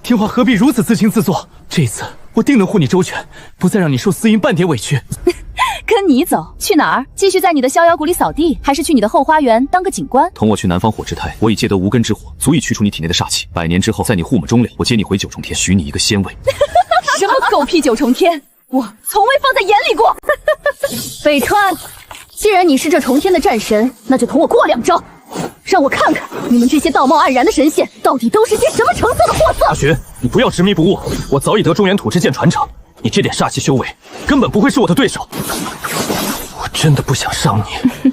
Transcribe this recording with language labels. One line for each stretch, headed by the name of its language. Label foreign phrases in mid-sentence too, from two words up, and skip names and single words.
Chinese: 天華何必如此自輕自作？這次我定能護你周全，不再讓你受司陰半點委屈。跟你走去哪兒？繼續在你的逍遙谷裡掃地，還是去你的後花園當個警官？同我去南方火之胎，我已借得無根之火，足以驅除你體內的煞氣。100年之後，在你護母中裡，我接你回九重天，許你一個仙位。什麼狗屁九重天，我從未放在眼裡過。北川，既然你是這重天的戰神，那就同我過2招，讓我看看你們這些道貌岸然的神仙到底都是些什麼成色的貨色。阿尋，你不要執迷不悟，我早已得中原土之劍傳承。你這點煞氣修為，根本不會是我的對手。我我真的不想傷你。